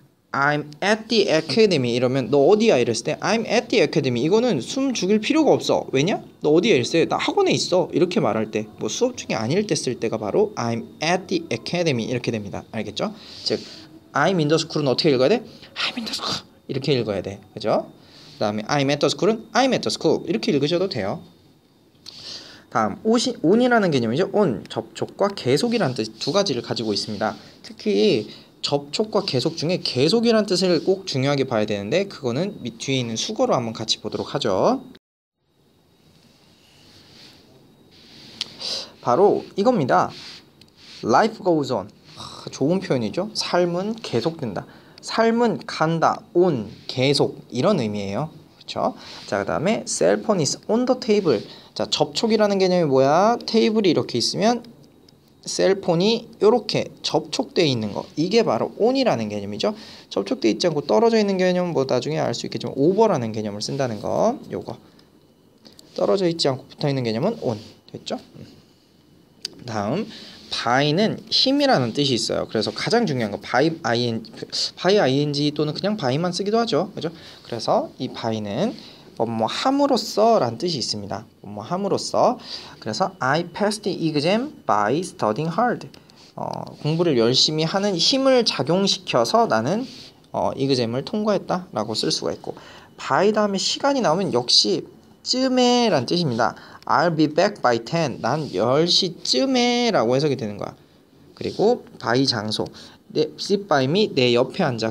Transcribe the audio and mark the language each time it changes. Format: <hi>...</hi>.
<en>I'm at the academy</en> <ko>이러면 너 어디야 이랬을 때 I'm at the academy 이거는 숨 죽일 필요가 없어. 왜냐? 너 어디야 이랬을 때 나 학원에 있어. 이렇게 말할 때, 뭐 수업 중에 아닐 때 쓸 때가 바로</ko> <en>I'm at the academy</en> <ko>이렇게 됩니다. 알겠죠? 즉</ko> <en>I'm in the school</en> <ko>은 어떻게 읽어야 돼?</ko> <en>I'm in the school</en> <ko>이렇게 읽어야 돼. 그죠? 그 다음에</ko> <en>I'm at the school은 I'm at the school</en> <ko>이렇게 읽으셔도 돼요. 다음 on이라는 개념이죠. on, 접촉과 계속이라는 뜻 두 가지를 가지고 있습니다. 특히 접촉과 계속 중에 계속이라는 뜻을 꼭 중요하게 봐야 되는데 그거는 뒤에 있는 수거로 한번 같이 보도록 하죠. 바로 이겁니다.</ko> <en>Life goes on.</en> <ko>좋은 표현이죠. 삶은 계속된다. 삶은 간다. on, 계속 이런 의미예요. 그렇죠? 자, 그다음에</ko> <en>cell phone is on the table.</en> <ko>자, 접촉이라는 개념이 뭐야? 테이블이 이렇게 있으면 셀폰이 이렇게 접촉되어 있는 거, 이게 바로 on이라는 개념이죠. 접촉되어 있지 않고 떨어져 있는 개념은 뭐 나중에 알 수 있겠지만 over라는 개념을 쓴다는 거, 요거 떨어져 있지 않고 붙어 있는 개념은 on 됐죠? 다음 by는 힘이라는 뜻이 있어요. 그래서 가장 중요한 거 by ing 또는 그냥 by만 쓰기도 하죠. 그죠? 그래서 이 by는 뭐 함으로써 라는 뜻이 있습니다. 뭐 함으로써.</ko> <en>그래서 I passed the exam by studying hard.</en> <ko>공부를 열심히 하는 힘을 작용시켜서 나는 exam을 통과했다 라고 쓸 수가 있고, by 다음에 시간이 나오면 역시 쯤에 라는 뜻입니다.</ko> <en>I'll be back by 10.</en> <ko>난 10시쯤에 라고 해석이 되는 거야. 그리고 by 장소,</ko> <en>sit by me,</en> <ko>내 옆에 앉아.</ko>